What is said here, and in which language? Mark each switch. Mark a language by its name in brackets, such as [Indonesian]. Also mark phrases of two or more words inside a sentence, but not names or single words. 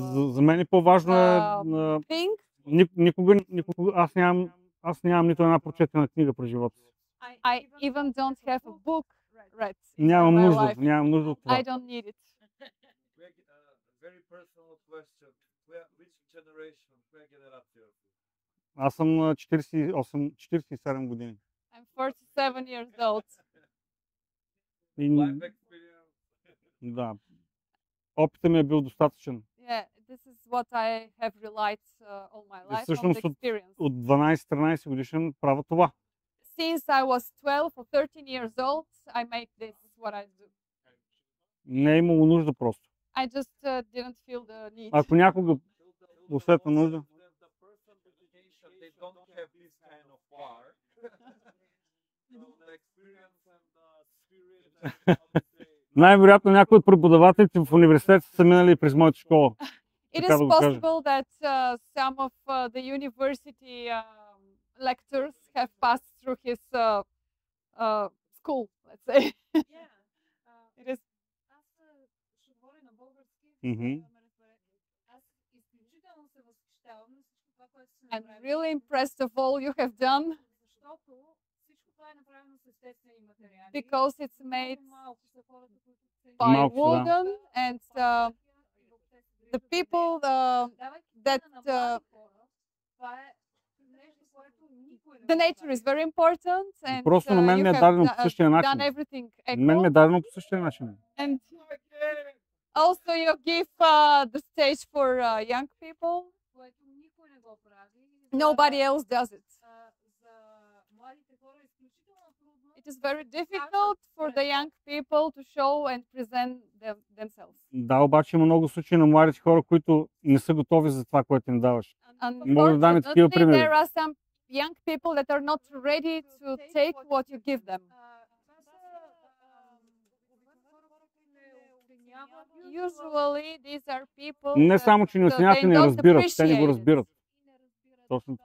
[Bulgarian] За мен по-важно е... [English] thing. [Bulgarian] Никога аз нямам нито една прочетена книга през живота си. [English] I even don't have a book read. [Bulgarian] Нямам [English] in my [Bulgarian] нужда. [English] life. [Bulgarian] Нямам нужда от това. [English] I don't need it. Very personal question. Which generation? [Bulgarian] Коя генерация? Аз съм на 47 години. [English] I'm 47 years old. Life experience. [Bulgarian] Да. Опитът ми е бил достатъчен. [English] Yeah, this is what I have relied all my life on [Bulgarian] всъщност [English] the experience. [Bulgarian] От 12-13 годишен правя това. [English] Since I was 12 or 13 years old, I make this what I do. [Bulgarian] Не е имало нужда просто. [English] I just didn't feel the need. [Bulgarian] Ако някога усетна нужда, [English] They don't have this kind of war. The experience and the spirit. [Bulgarian] най-вероятно някои от преподавателите в университета са минали през моята школа. [English] It [Bulgarian] така [English] is [Bulgarian] да го кажа. [English] possible that some of the university lectures have passed through his school, let's say. It is. [Bulgarian] Аз ще говоря на български, Мгм. ме разбере. Аз изключително се възхищавам на всичко това, което сте [English] I'm [Bulgarian] направили. [English] really impressed of all you have done [Bulgarian] Защото всичко това е направено с естествени материали. [English] because it's [Bulgarian] Много [English] made [Bulgarian] малко са хората, които се [English] by [Bulgarian] Малко са, да. [English] wooden and the people that [Bulgarian] това е нещо, което никой не [English] the [Bulgarian] го [English] nature [Bulgarian] прави. [English] is very important and [Bulgarian] Просто на мен [English] you [Bulgarian] ми е [English] have [Bulgarian] дадено по същия начин. [English] done everything [Bulgarian] На мен ми е [English] equal. [Bulgarian] дадено по същия начин. [English] And also you give the stage for young people. [Bulgarian] Което никой не го прави. [English] Nobody else does it. [Bulgarian] За младите хора е изключително трудно. [English] It is very difficult for the young people to show and present themselves. [Bulgarian] Да, обаче има много случаи на младите хора, които не са готови за това, което им даваш. Мога да дам и такива [English] Unfortunately, [Bulgarian] примери. [English] there are some young people that are not ready to take what you give them. Usually, these are people [Bulgarian] Не само, че не [English] that [Bulgarian] оценяват, [English] they [Bulgarian] не [English] don't [Bulgarian] разбират. Те не го [English] appreciate it. [Bulgarian] разбират. Точно така.